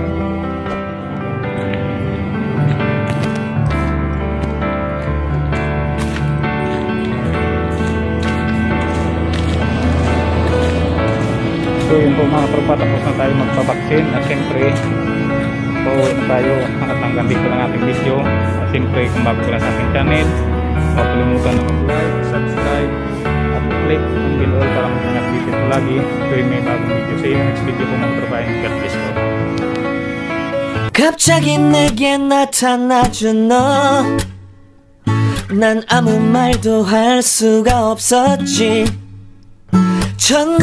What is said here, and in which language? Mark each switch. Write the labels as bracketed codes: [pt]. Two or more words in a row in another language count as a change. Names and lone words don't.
[tl] So yun po mga tropa, tapos na tayo magpabaksin at siyempre pauwi na tayo at hanggang dito lang ating video. At siyempre kung bago ka lang sa aking channel, huwag kalimutan na mag-like, subscribe at click ang bell all para mag-update ito lagi tuwing may bagong video. Sa next video po mga tropa, [en] and God bless [tl] po. [ko] 갑자기 내게 나타나준 너, 난 아무 말도 할 수가 없었지. 첫눈